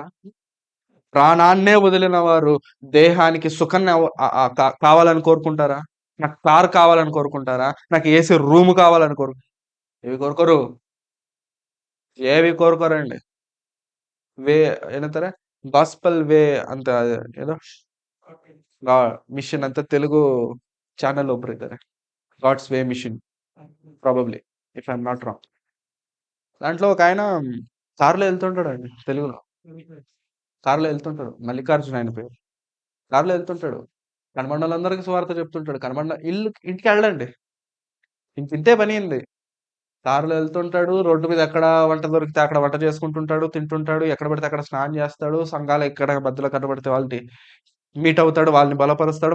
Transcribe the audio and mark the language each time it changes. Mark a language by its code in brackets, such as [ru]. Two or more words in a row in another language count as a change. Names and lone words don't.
[te] ప్రాణాన్నే వదిలిన వారు దేహానికి సుఖాన్ని కావాలని కోరుకుంటారా? నాకు కారు కావాలని కోరుకుంటారా? నాకు ఏసీ రూమ్ కావాలని ఏవి కోరుకోరు, ఏవి కోరుకోరండి. [kn] ಏನಂತಾರೆ, [en] Gospel way [kn] ಅಂತ ಏನೋ ಮಿಷನ್ ಅಂತ తెలుగు ఛానల్ ಒಬ್ರು ಇದ್ದಾರೆ, [en] God's Way Mission, probably, if I'm not wrong. [te] దాంట్లో ఒక ఆయన కారులో వెళ్తుంటాడండి తెలుగులో. కారులో వెళ్తుంటాడు, మల్లికార్జున ఆయన పేరు. కారులో వెళ్తుంటాడు, కనబండోళ్ళందరికీ సువార్త చెప్తుంటాడు. ఇంటికి వెళ్ళండి, ఇంతే పని అయింది. కారులో వెళ్తుంటాడు, రోడ్డు మీద ఎక్కడ వంట దొరికితే అక్కడ వంట చేసుకుంటుంటాడు, తింటుంటాడు, ఎక్కడ పడితే అక్కడ స్నానం చేస్తాడు, సంఘాలు ఎక్కడ మధ్యలో కనబడితే వాళ్ళని మీట్ అవుతాడు, వాళ్ళని బలపరుస్తాడు.